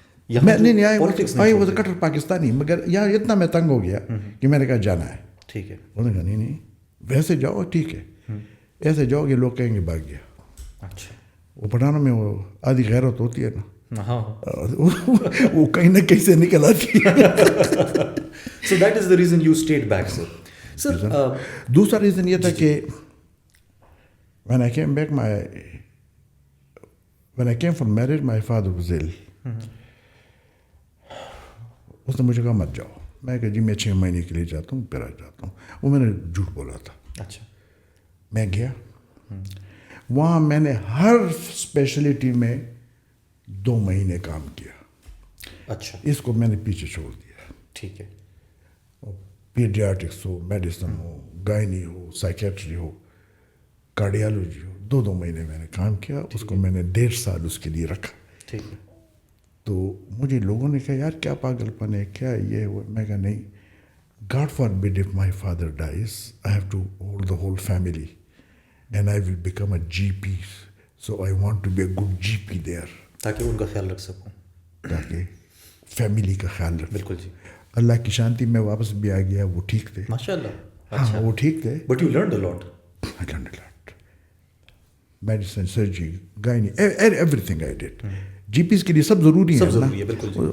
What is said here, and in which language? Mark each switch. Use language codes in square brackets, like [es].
[ur] میں نہیں [en] I was [ur] کٹر پاکستانی, مگر یہاں اتنا میں تنگ ہو گیا کہ میں نے کہا جانا ہے. ٹھیک ہے. انہوں نے کہا نہیں ویسے جاؤ ٹھیک ہے, ایسے جاؤ کہ لوگ کہیں گے بھاگ گیا. اچھا. وہ پٹھانوں میں وہ آدھی غیرت ہوتی ہے نا, ہاں. وہ کہیں نہ کہیں سے نکل آتی ہے. [en] So that is the reason you stayed back, sir. Sir, [ur] دوسرا ریزن یہ تھا کہ [en] when I came back, when I came for marriage, my father was ill. [ur] اس نے مجھے کہا مت جاؤ. میں کہا جی میں 6 مہینے کے لیے جاتا ہوں پھر آ جاتا ہوں. وہ میں نے جھوٹ بولا تھا. اچھا. میں گیا, وہاں میں نے ہر اسپیشلٹی میں 2 مہینے کام کیا. اچھا. اس کو میں نے پیچھے چھوڑ دیا. ٹھیک ہے. پیڈیاٹرکس ہو, میڈیسن ہو, گائنی ہو, سائیکیٹری ہو, کارڈیالوجی ہو, 2 مہینے میں نے کام کیا. اس کو میں نے 1.5 سال اس کے لیے رکھا. ٹھیک ہے. تو مجھے لوگوں نے کہا یار کیا پاگل پن ہے, کیا یہ وہ. میں کہا نہیں, [en] God forbid if my father dies, I have to hold the whole family and I will become a GP. So I want to be a good GP there. [ur] تاکہ ان کا خیال رکھ سکوں. تاکہ فیملی کا خیال رکھ. بالکل جی. اللہ کی شانتی میں واپس بھی آ گیا. وہ ٹھیک تھے ماشاء اللہ. ہاں وہ ٹھیک تھے. [en] But you learned a lot. I learned a lot. Medicine, surgery, gynae, everything I did. [ur] GPs کے لیے سب ضروری ہے نا. بالکل جی.